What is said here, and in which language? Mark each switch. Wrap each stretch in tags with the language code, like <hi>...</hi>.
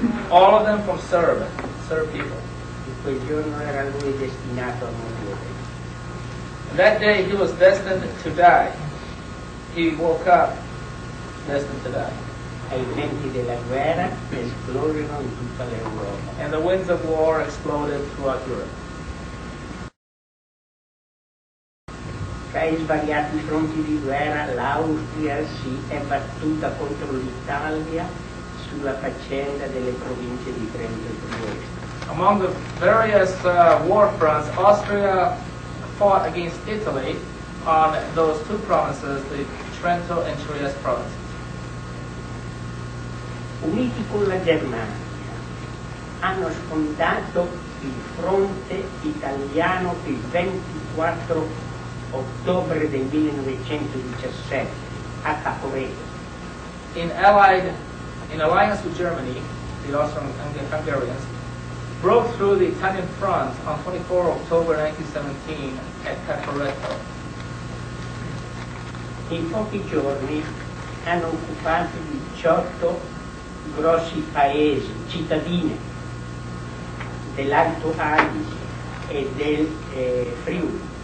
<en>All of them from Serb people.</en> <it>Quel giorno era lui destinato a morire.</it> <en>And that day he was destined to die. He woke up destined to die.</en> <it>E i venti della guerra esplosero in tutta l'Europa.</it> <en>And the winds of war exploded throughout Europe.</en> <it>Tra i svariati fronti di guerra l'Austria si è battuta contro l'Italia sulla faccenda delle province di Trento e Trieste.</it> <en>Among the various war fronts, Austria fought against Italy on those two provinces, the Trento and Trieste provinces.</en> <it>Uniti con la Germania, hanno sfondato il fronte italiano il 24 ottobre del 1917 a Caporetto.</it> <en>In alliance with Germany, the Austro-Hungarians broke through the Italian front on 24 October 1917 at Caporetto.</en> <it>In pochi giorni hanno occupato 18 grossi paesi, cittadine dell'Alto Adige e del Friuli.</it>